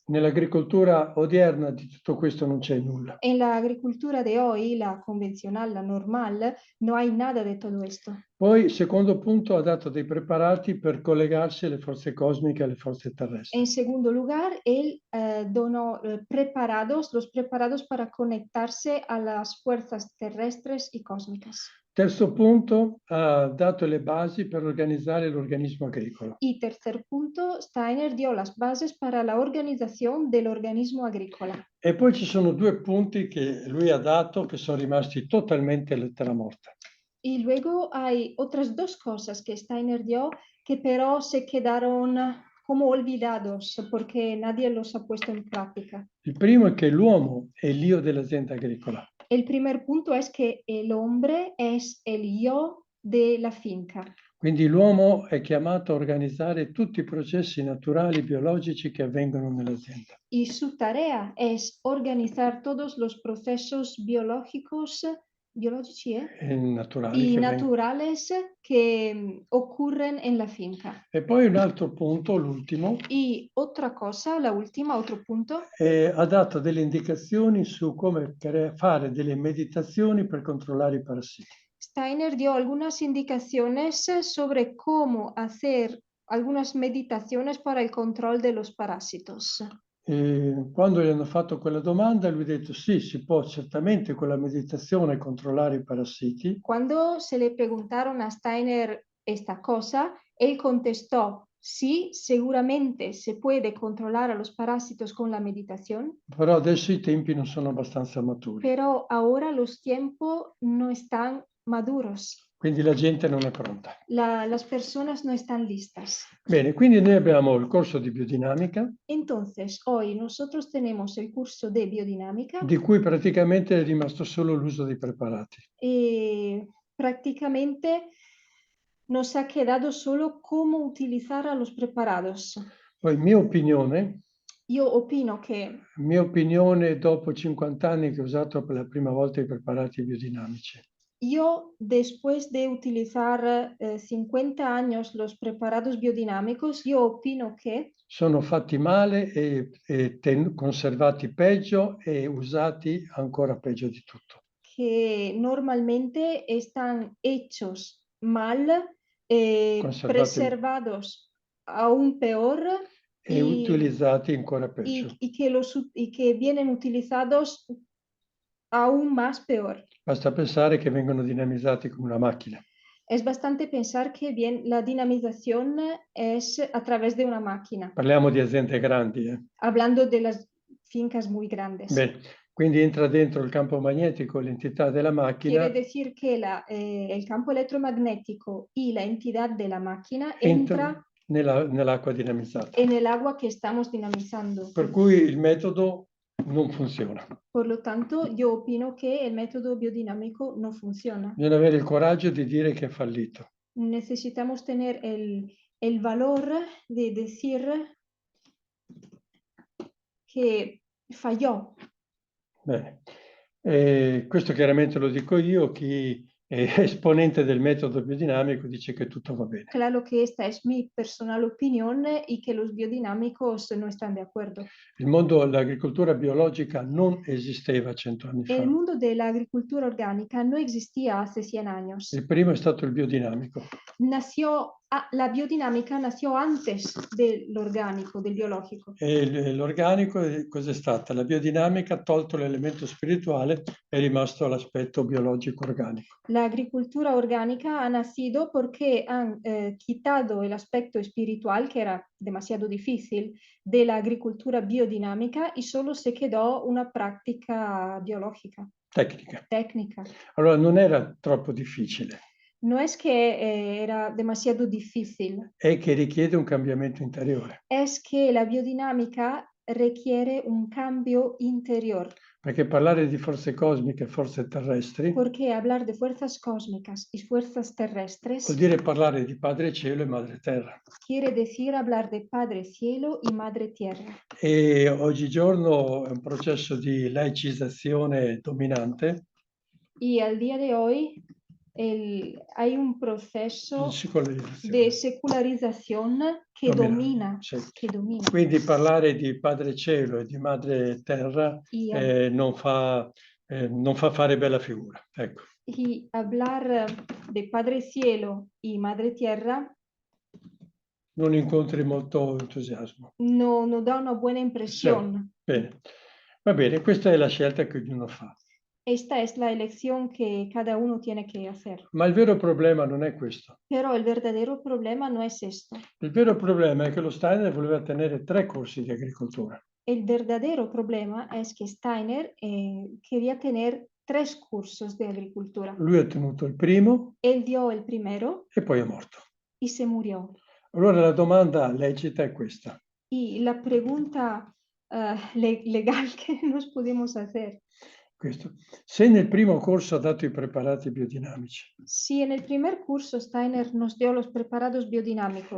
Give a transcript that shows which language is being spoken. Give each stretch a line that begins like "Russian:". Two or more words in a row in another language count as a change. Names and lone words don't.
Italian: Nell'agricoltura odierna di tutto questo non c'è nulla.
Spanish: En la agricultura de hoy, la convencional, la normal, no hay nada de todo esto.
Italian: Poi, secondo punto, ha dato dei preparati per collegarsi alle forze cosmiche e alle forze terrestri.
Spanish: En segundo lugar, él donó los preparados para conectarse a las fuerzas terrestres y cósmicas.
Italian: Terzo punto, ha dato le basi per organizzare l'organismo agricolo.
Spanish: Y tercer punto, Steiner dio las bases para la organización del organismo agrícola.
Italian: E poi ci sono due punti che lui ha dato che sono rimasti totalmente lettera morta.
Spanish: Y luego hay otras dos cosas que Steiner dio que pero se quedaron como olvidados porque nadie los ha puesto en práctica.
Italian: Il primo è che l'uomo è l'io dell'azienda agricola.
Spanish: El primer punto es que el hombre es el yo de la finca.
Italian: Quindi l'uomo è chiamato a organizzare tutti i processi naturali, biologici che avvengono nell'azienda.
Spanish: Y su tarea es organizar todos los procesos biológicos,
Italian: Naturali
Spanish: y
Italian: che
Spanish: naturales que ocurren en la finca.
Italian: E poi un altro punto, l'ultimo,
Spanish: Y otra cosa, la última, otro punto,
Italian: ha dato delle indicazioni su come fare delle meditazioni per controllare i parassiti.
Spanish: Steiner dio algunas indicaciones sobre cómo hacer algunas meditaciones para el control de los parásitos.
Italian: E quando gli hanno fatto quella domanda, lui ha detto sì, si può certamente con la meditazione controllare i parassiti,
Spanish: Cuando se le preguntaron a Steiner esta cosa, él contestó, sí, seguramente se puede controlar a los parásitos con la meditación,
Italian: però adesso i tempi non sono abbastanza maturi.
Spanish: pero ahora los tiempos no están maduros.
Italian: Quindi la gente non è pronta.
Spanish: Las personas no están listas.
Italian: Bene, quindi noi abbiamo il corso di biodinamica,
Spanish: Entonces, hoy nosotros tenemos el curso de biodinámica
Italian: di cui praticamente è rimasto solo l'uso dei preparati.
Spanish: y prácticamente nos ha quedado solo cómo utilizar a los preparados.
Italian: Poi mia opinione,
Spanish: Yo opino que
Italian: dopo 50 anni che ho usato per la prima volta i preparati biodinamici,
Spanish: yo, después de utilizar 50 años los preparados biodinámicos, yo opino que
Italian: sono fatti male e conservati peggio e usati ancora peggio di tutto.
Spanish: normalmente están hechos mal,
Italian: Conservati-
Spanish: preservados aún peor
Italian: E utilizzati ancora peggio.
Spanish: y que vienen utilizados aún más peor.
Italian: Basta pensare che vengono dinamizzati come una macchina.
Spanish: Es bastante pensar que la dinamización es a través de una máquina,
Italian: Parliamo di aziende grandi.
Spanish: hablando de las fincas muy grandes.
Italian: Bene, quindi entra dentro il campo magnetico l'entità della macchina,
Spanish: Quiere decir que el campo electromagnético y la entidad de la máquina entra
Italian: nell'acqua dinamizzata.
Spanish: en el agua que estamos dinamizando.
Italian: Per cui il metodo non funziona.
Spanish: Por lo tanto, yo opino que el método biodinámico no funciona.
Italian: Bisogna avere il coraggio di dire che è fallito.
Spanish: Necesitamos tener el valor de decir que falló.
Italian: Bene. Questo chiaramente lo dico io, chi è esponente del metodo biodinamico dice che tutto va bene.
Spanish: Claro que esta es mi personal opinión y que los biodinámicos no están de acuerdo.
Italian: Il mondo dell'agricoltura biologica non esisteva 100 anni fa.
Spanish: El mundo de la agricultura orgánica no existía hace 100 años.
Italian: Il primo è stato il biodinamico.
Spanish: La biodinámica nació antes
Italian: dell'organico, del biologico. E l'organico cos'è stata? La biodinamica ha tolto l'elemento spirituale, è rimasto l'aspetto biologico organico.
Spanish: La agricultura orgánica ha nacido porque han quitado el aspecto espiritual, que era demasiado difícil, de la agricultura biodinámica y solo se quedó una práctica biológica,
Italian: Tecnica. Allora non era troppo difficile.
Spanish: No es que era demasiado difícil.
Italian: È che richiede un cambiamento interiore.
Spanish: Es que la biodinámica requiere un cambio interior.
Italian: Perché parlare di forze cosmiche e forze terrestri
Spanish: Porque hablar de fuerzas cósmicas y fuerzas terrestres
Italian: vuol dire parlare di Padre Cielo e Madre Terra.
Spanish: quiere decir hablar de Padre Cielo y Madre Tierra.
Italian: E oggigiorno è un processo di laicizzazione dominante.
Spanish: Y al día de hoy hay un proceso
Italian: di secolarizzazione.
Spanish: de secularización que domina,
Italian: Sì.
Spanish: que domina.
Italian: Quindi parlare di Padre Cielo e di Madre Terra
Spanish: Y,
Italian: non fa fare bella figura. Ecco.
Spanish: y hablar de Padre Cielo y Madre Tierra
Italian: Non incontri molto entusiasmo.
Spanish: no da una buena
Italian: Sì.
Spanish: impresión.
Italian: Bene. Va bene, questa è la scelta che ognuno fa.
Spanish: Esta es la elección que cada uno tiene que hacer.
Italian: Ma il vero problema non è questo.
Spanish: Pero el verdadero problema no es esto.
Italian: Il vero problema è che lo Steiner voleva tenere 3 corsi di agricoltura.
Spanish: El verdadero problema es que Steiner quería tener 3 cursos de agricultura.
Italian: Lui ha tenuto il primo
Spanish: Él dio el primero
Italian: e poi è morto.
Spanish: y se murió.
Italian: Allora la domanda lecita è questa.
Spanish: Y la pregunta legal que nos podemos hacer,
Italian: Questo. Se nel primo corso ha dato i preparati biodinamici
Spanish: si en el primer curso Steiner nos dio los preparados biodinámicos